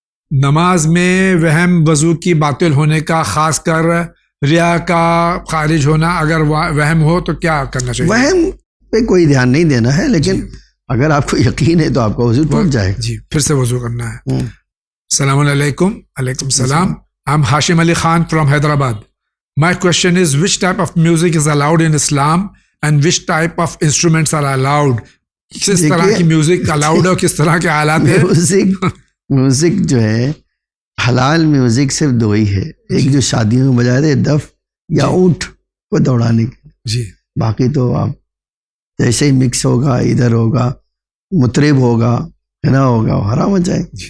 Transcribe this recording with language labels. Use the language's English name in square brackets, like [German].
[Urdu] نماز میں وہم وضو کی باطل ہونے کا، خاص کر ریا کا خارج ہونا، اگر وہم ہو تو کیا کرنا چاہیے؟ وہم پہ کوئی دھیان نہیں دینا ہے، لیکن اگر آپ کو یقین ہے تو آپ کا وضو ٹوٹ جائے گا. جی، پھر سے وضو کرنا ہے. السلام علیکم. علیکم السلام. [English] I'm Hashim Ali Khan from Hyderabad. My question is, which type of music is allowed in Islam and which type of instruments are allowed? [Urdu] کس طرح کی میوزک الاؤڈ ہے اور کس طرح کے آلات ہیں؟ میوزک جو ہے حلال میوزک صرف دو ہی ہے. ایک جو شادیوں میں بجائے تھے دف یا اونٹ کو دوڑانے کے. جی. باقی تو آپ جیسے ہی مکس ہوگا، ادھر ہوگا، مطرب ہوگا، گنا ہوگا، وہ حرام ہو جائے.